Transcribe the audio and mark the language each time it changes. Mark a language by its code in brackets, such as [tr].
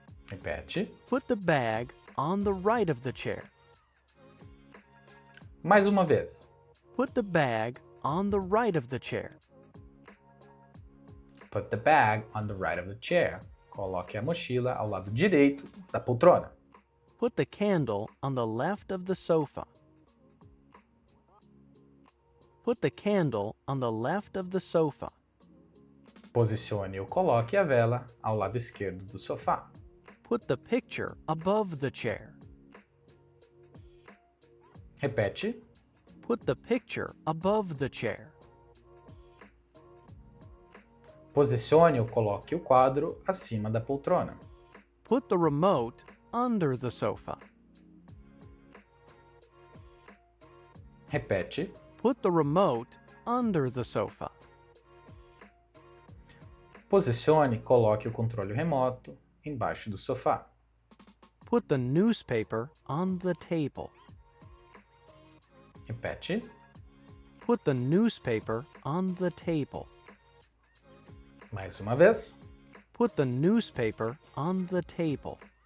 [pt] Repete. [en] Put the bag on the right of the chair. [pt] Mais uma vez. [en] Put the bag on the right of the chair. Put the bag on the right of the chair. [pt] Coloque a mochila ao lado direito da poltrona. [en] Put the candle on the left of the sofa. Put the candle on the left of the sofa. [pt] Posicione ou coloque a vela ao lado esquerdo do sofá. [en] Put the picture above the chair. [pt] Repete. [en] Put the picture above the chair. [pt] Posicione ou coloque o quadro acima da poltrona. [en] Put the remote under the sofa. [pt] Repete. [en] Put the remote under the sofa. [pt] Posicione e coloque o controle remoto embaixo do sofá. [en] Put the newspaper on the table. [pt] Repete. [en] Put the newspaper on the table. [pt] Mais uma vez. [en] Put the newspaper on the table.